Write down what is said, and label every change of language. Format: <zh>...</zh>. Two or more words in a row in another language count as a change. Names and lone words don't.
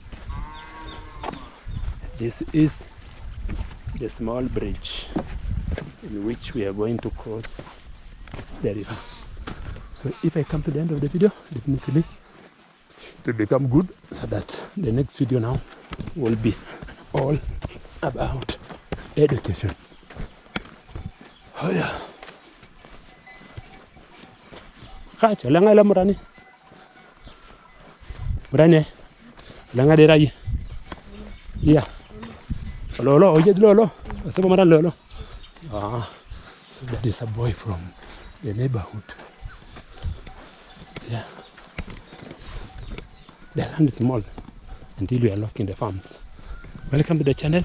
<en>This is the small bridge in which we are going to cross the river. So if I come to the end of the video, definitely it will become good, so that the next video now will be all about education. Oh yeah. Kacha langa la murani. Murani. Langa de rai. Yeah. Lolo, oye Lolo. What's up, Lolo? Ah, so that is a boy from the neighborhood. Yeah. The land is small until we are locking the farms. Welcome to the channel.</en>